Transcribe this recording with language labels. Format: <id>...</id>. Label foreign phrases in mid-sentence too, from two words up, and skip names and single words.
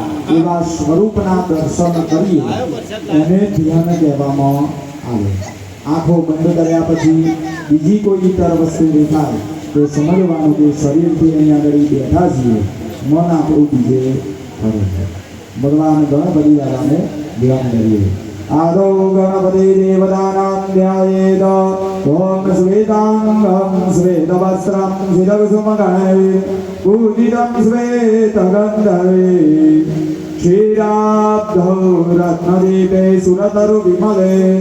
<gu>એવા સ્વરૂપના દર્શન કરીએ એને ધ્યાન કહેવામાં આવે। આંખો બંધ કર્યા પછી બીજી કોઈ ઇતર વસ્તુ દેખાય તો સમજવાનું કે શરીરથી અહીંયા આગળ બેઠા છીએ, મન આપણું બીજે ફરે છે। ભગવાન ગણપતિ દાદાને ધ્યાન કરીએ।</gu> <sa>आदौ गणपति देवतानां ध्यायेत्। ओम श्वेतांगं श्वेतवस्त्रं शिरसुमगणैः पूजितं श्वेतगन्धैः क्षीराब्धौ रत्नदीपे सुरतरुविमले</sa>